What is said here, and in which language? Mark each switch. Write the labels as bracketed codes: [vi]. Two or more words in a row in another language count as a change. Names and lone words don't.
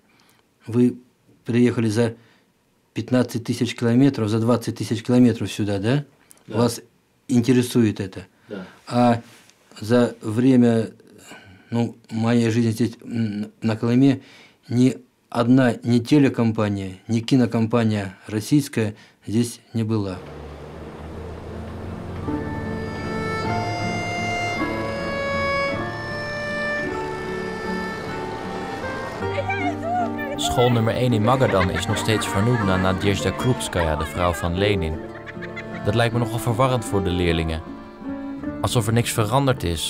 [ru] Вы приехали за 15 тысяч километров, за 20 тысяч километров сюда, да? Да. Вас интересует это. Да. А за время моей жизни здесь, на Колыме, ни одна ни телекомпания, ни кинокомпания российская здесь не была. [nl] School nummer 1 in Magadan is nog steeds vernoemd naar Nadezhda Krupskaya, de vrouw van Lenin. Dat lijkt me nogal verwarrend voor de leerlingen. Alsof er niks veranderd is.